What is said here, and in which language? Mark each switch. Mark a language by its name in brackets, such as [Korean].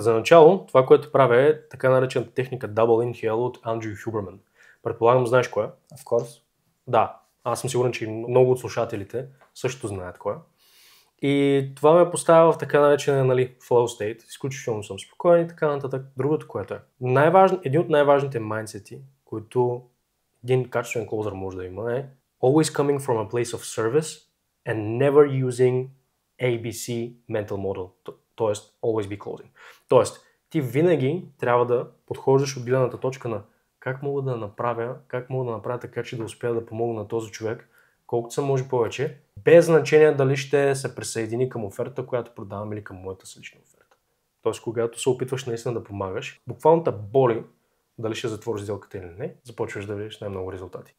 [Bulgarian] За начало, това, което правя е така наречената техника Double Inhale от Андрю Хюберман. Предполагам, знаеш коя? [English] Of course. [Bulgarian] Да. Аз съм сигурен, че много от слушателите също знаят коя. И това ме поставя в така наречения flow state. Изключително съм спокоен и така нататък. Другото, което е. Един от най-важните майндсети, които един качествен клоузър може да има е [English] always coming from a place of service and never using ABC mental model. [Bulgarian] Тоест, [English] always be closing. [Bulgarian] Тоест, ти винаги трябва да подхождаш от гледната точка на как мога да направя така, че да успея да помогна на този човек, колкото се може повече, без значение дали ще се присъедини към оферта, която продавам или към моята си лична оферта. Тоест, когато се опитваш наистина да помагаш, буквално те боли дали ще затвориш сделката или не, започваш да видиш най-много резултати.